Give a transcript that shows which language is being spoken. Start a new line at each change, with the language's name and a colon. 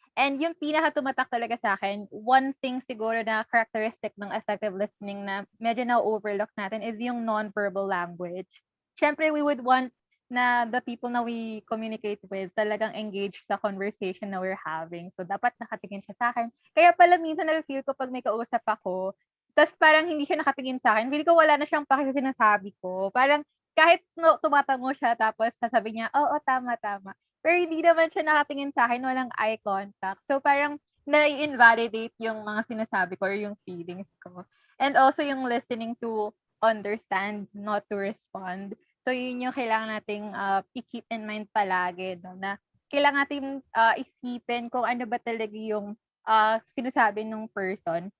Filipino: And yung pinaka-tumatak talaga sa akin, one thing siguro na characteristic ng effective listening na medyo na-overlook natin is yung non-verbal language.
English: Siyempre, we would want na the people na we communicate with talagang engaged sa conversation na we're having.
Filipino: So, dapat nakatingin siya sa akin. Kaya pala minsan na-feel ko pag may kausap ako, tas parang hindi siya nakatingin sa akin, feel ko wala na siyang paki sa sinasabi ko. Parang kahit no, tumatango siya tapos sasabi niya, oo, tama, tama. Pero hindi naman siya nakatingin sa akin, walang eye contact. So parang na-invalidate yung mga sinasabi ko or yung feelings ko.
English: And also yung listening to understand, not to respond.
Filipino: So yun yung kailangan nating i-keep in mind palagi, no? Na kailangan natin isipin kung ano ba talaga yung sinasabi ng person.